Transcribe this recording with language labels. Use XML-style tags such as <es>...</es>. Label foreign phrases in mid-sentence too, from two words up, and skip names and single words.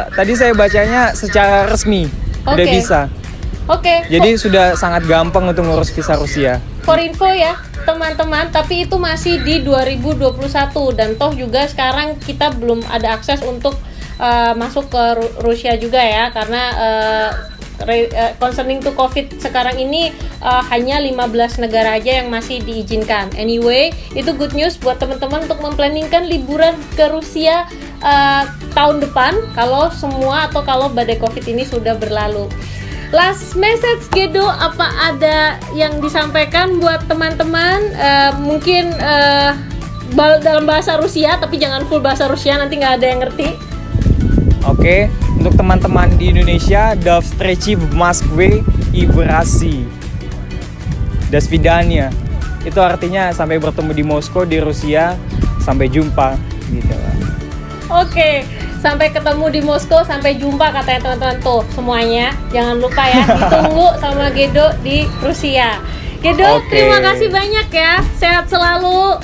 <id>Tadi saya bacanya secara resmi. Udah bisa. Jadi sudah sangat gampang untuk ngurus visa Rusia.</id> <en>For info</en> <id>ya teman-teman, tapi itu masih di 2021 dan toh juga sekarang kita belum ada akses untuk masuk ke Rusia juga ya, karena</id> <en>concerning to COVID</en> <id>sekarang ini hanya 15 negara aja yang masih diizinkan. Anyway, itu</id> <en>good news</en> <id>buat teman-teman untuk memplanningkan liburan ke Rusia tahun depan kalau badai COVID ini sudah berlalu.</id> <en>Last message</en> <id>Gedo, apa ada yang disampaikan buat teman-teman? Mungkin dalam bahasa Rusia, tapi jangan full bahasa Rusia, nanti nggak ada yang ngerti. Oke, untuk teman-teman di Indonesia,</id> <ru>до встречи в Москве и в России. До свидания.</ru> <id>Itu artinya sampai bertemu di Moskow, di Rusia, sampai jumpa gitu lah. Oke, sampai ketemu di Moskow, sampai jumpa katanya teman-teman tuh semuanya. Jangan lupa ya, ditunggu sama Gedo di Rusia. Gedo, Oke. terima kasih banyak ya. Sehat selalu.</id>